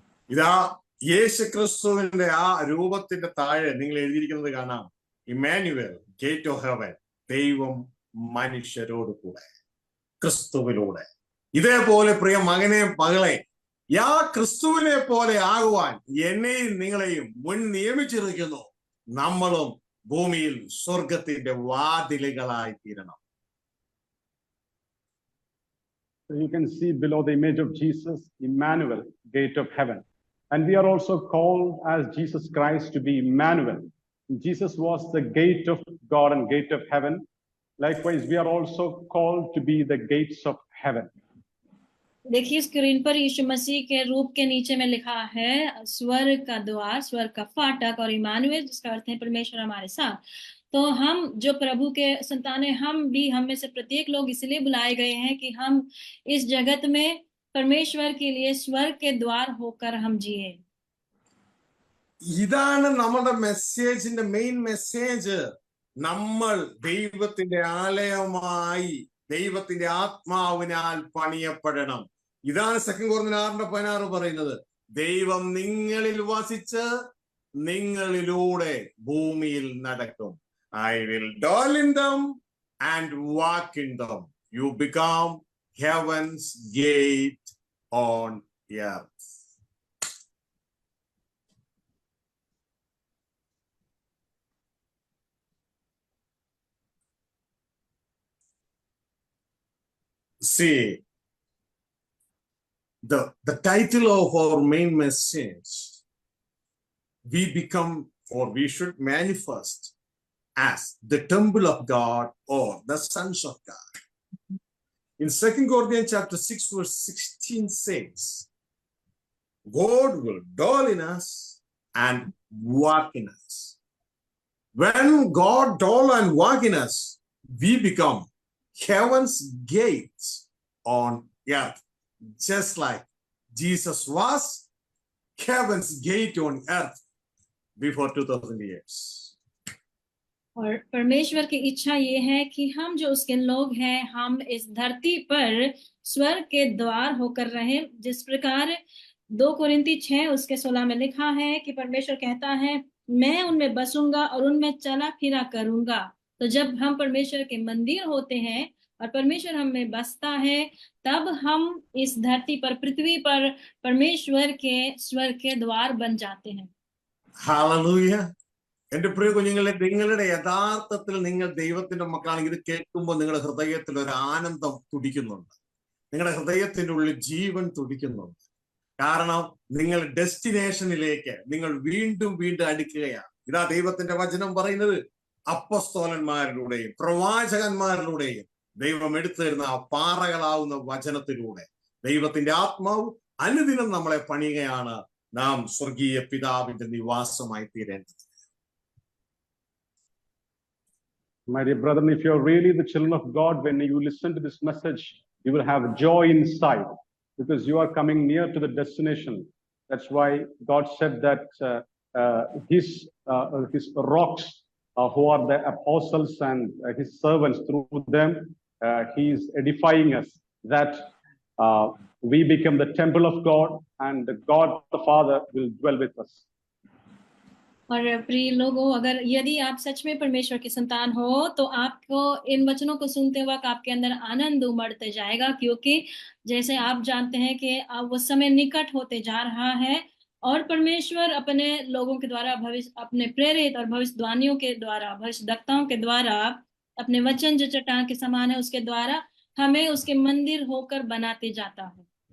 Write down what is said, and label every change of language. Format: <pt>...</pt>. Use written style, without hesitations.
<ml>ഇതാ യേശു ക്രിസ്തുവിന്റെ ആ രൂപത്തിന്റെ താഴെ നിങ്ങൾ എഴുതിയിരിക്കുന്നത് കാണാം, ഇമ്മാനുവേൽ,</ml> <en>gate of heaven,</en> <ml>ദൈവം മനുഷ്യരോട് കൂടെ, ക്രിസ്തുവിലൂടെ. ഇതേപോലെ പ്രിയ മകനെ മകളെ, ക്രിസ്തുവിനെ പോലെ ആകുവാൻ എന്നെയും നിങ്ങളെയും മുൻ നിയമിച്ചിരിക്കുന്നു. നമ്മളും ഭൂമിയിൽ സ്വർഗത്തിന്റെ വാതിലുകളായി തീരണം.</ml> <en>You can see below the image of Jesus, Emmanuel, gate of heaven. And we are also called as Jesus Christ to be Emmanuel. Jesus was the gate of God and gate of heaven. Likewise, we are also called to be the gates of heaven.</en> <hi>देखिए screen पर यीशु मसीह के रूप के नीचे में लिखा है स्वर्ग का द्वार, स्वर्ग का फाटक, और इमानुएल जिसका अर्थ है परमेश्वर हमारे साथ। तो हम जो प्रभु के संतान हैं, हम में से प्रत्येक लोग इसलिए बुलाए गए हैं कि हम इस जगत में परमेश्वर के लिए स्वर्ग के द्वार होकर हम जिए।</hi> <ml>ഇതാണ് നമ്മുടെ മെസ്സേജിന്റെ മെയിൻ മെസ്സേജ്. നമ്മൾ ദൈവത്തിന്റെ ആലയമായി ദൈവത്തിന്റെ ആത്മാവിനാൽ പണിയപ്പെടണം. ഇതാണ് 2 കൊരിന്ത്യർ 6:16 പറയുന്നത്. ദൈവം നിങ്ങളിൽ വസിച്ച് നിങ്ങളിലൂടെ ഭൂമിയിൽ നടക്കും.</ml> <en>I will dwell in them and walk in them. You become heaven's gate on earth. See, the title of our main message, we become, or we should manifest as the temple of God or the sons of God. In 2 Corinthians chapter 6 verse 16 says, God will dwell in us and walk in us. When God dwell and walk in us, we become heaven's gates on earth, just like Jesus was heaven's gate on earth before 2000 years.</en> <hi>और परमेश्वर की इच्छा ये है कि हम जो उसके लोग हैं, हम इस धरती पर स्वर्ग के द्वार होकर रहें, जिस प्रकार 2 कोरिन्थी 6 उसके 16 में लिखा है कि परमेश्वर कहता है, मैं उनमें बसूंगा और उनमें चला फिरा करूंगा। तो जब हम परमेश्वर के मंदिर होते हैं और परमेश्वर हम में बसता है, तब हम इस धरती पर, पृथ्वी पर परमेश्वर के स्वर्ग के द्वार बन जाते हैं।</hi> <en>Hallelujah.</en> <ml>എന്റെ പ്രിയ കുഞ്ഞുങ്ങളെ, നിങ്ങളുടെ യഥാർത്ഥത്തിൽ നിങ്ങൾ ദൈവത്തിന്റെ മക്കളാണെങ്കിൽ ഇത് കേൾക്കുമ്പോൾ നിങ്ങളുടെ ഹൃദയത്തിൽ ഒരു ആനന്ദം തുടിക്കുന്നുണ്ട്. നിങ്ങളുടെ ഹൃദയത്തിന്റെ ഉള്ളിൽ ജീവൻ തുടിക്കുന്നുണ്ട്. കാരണം നിങ്ങൾ ഡെസ്റ്റിനേഷനിലേക്ക് നിങ്ങൾ വീണ്ടും വീണ്ടും അടുക്കുകയാണ്. ഇതാ ദൈവത്തിന്റെ വചനം പറയുന്നത്. അപ്പോസ്തലന്മാരിലൂടെയും പ്രവാചകന്മാരിലൂടെയും ദൈവം എടുത്തു തരുന്ന ആ പാറകളാവുന്ന വചനത്തിലൂടെ ദൈവത്തിന്റെ ആത്മാവ് അനുദിനം നമ്മളെ പണിയുകയാണ്. നാം സ്വർഗീയ പിതാവിന്റെ നിവാസമായി തീരേണ്ടത്.</ml> <en>My dear brethren, if you're really the children of God, when you listen to this message, you will have joy inside because you are coming near to the destination. That's why God said that his rocks, who are the apostles and his servants, through them, he is edifying us, that we become the temple of God and God the Father will dwell with us.</en> <hi>और प्रिय लोगों, अगर यदि आप सच में परमेश्वर के संतान हो, तो आपको इन वचनों को सुनते वक्त आपके अंदर आनंद उमड़ते जाएगा, क्योंकि जैसे आप जानते हैं कि अब वो समय निकट होते जा रहा है और परमेश्वर अपने लोगों के द्वारा, अपने प्रेरित और भविष्यवाणियों के द्वारा, भविष्यद्वक्ताओं के द्वारा, अपने वचन जो चट्टान के समान है उसके द्वारा हमें उसके मंदिर होकर बनाते जाता है।</hi>